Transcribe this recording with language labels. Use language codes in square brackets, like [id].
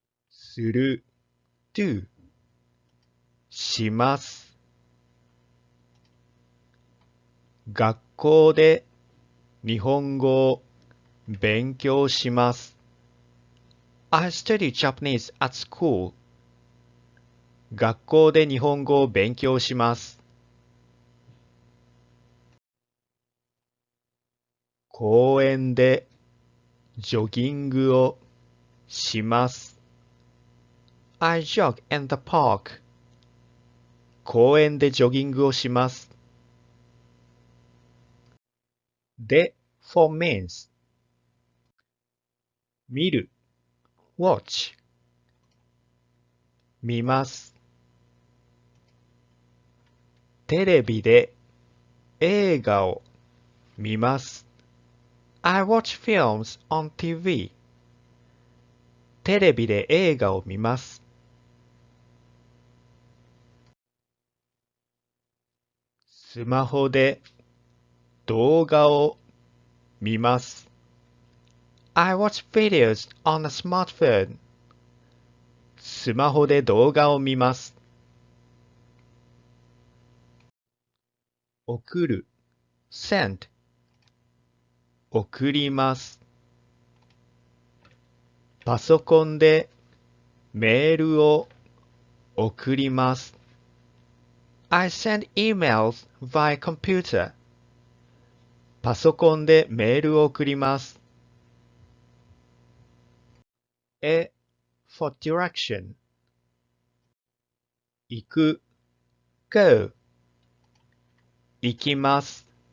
[ja] する do します。学校で日本語を勉強します。 [en] I study Japanese at school. [ja] 学校で日本語を勉強します。公園でジョギングをします。 [en] I jog in the park. [ja] 公園でジョギングをします。で [en] for means [ja] 見る watch 見ます。テレビで映画を見ます。 [en] I watch films on TV. [ja] テレビで映画を見ます。スマホで動画を見ます。 [en] I watch videos on a smartphone. [ja] スマホで動画を見ます。送る send 送ります。パソコンでメールを送ります。 [en] I send emails via computer. [ja] パソコンでメールを送ります。 [en] for direction [ja] 行く go 行きます。